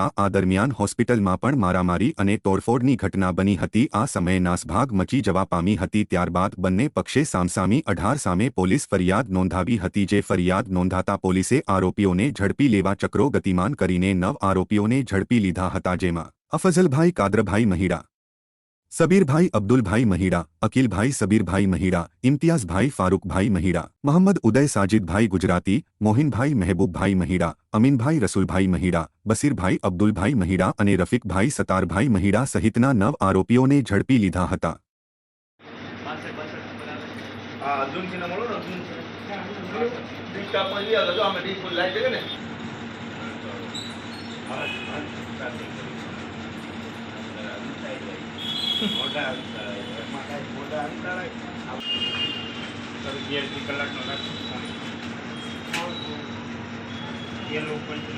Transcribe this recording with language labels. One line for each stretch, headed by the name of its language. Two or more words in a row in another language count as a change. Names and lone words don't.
Gujarati: આ દરમિયાન હોસ્પિટલમાં પણ મારામારી અને તોડફોડની ઘટના બની હતી। આ સમયે નાસભાગ મચી જવા પામી હતી। ત્યારબાદ બંને પક્ષે સામસામી 18 સામે પોલીસ ફરિયાદ નોંધાવી હતી, જે ફરિયાદ નોંધાતા પોલીસે આરોપીઓને ઝડપી લેવા ચક્રો ગતિમાન કરીને 9 આરોપીઓને ઝડપી લીધા હતા, જેમાં અફઝલભાઈ કાદરભાઈ મહીડા, सबीरभाई अब्दुलभाई महीड़ा, अकीलभाई सबीरभाई महीड़ा, इम्तियाजभाई फारूकभाई महीड़ा, मोहम्मद उदय साजिदभाई गुजराती, मोहिनभाई महबूबभाई महीड़ा, अमीनभाई रसूलभाई महीड़ा, बसीरभाई अब्दुलभाई महीड़ा અને રફીકભાઈ સતારભાઈ મહીડા સહિતના 9 આરોપીઓને ઝડપી લીધા હતા। મોટા અંતર એમાં કાંઈ મોટા અંતર અગિયારથી કલાકનો એ લોકો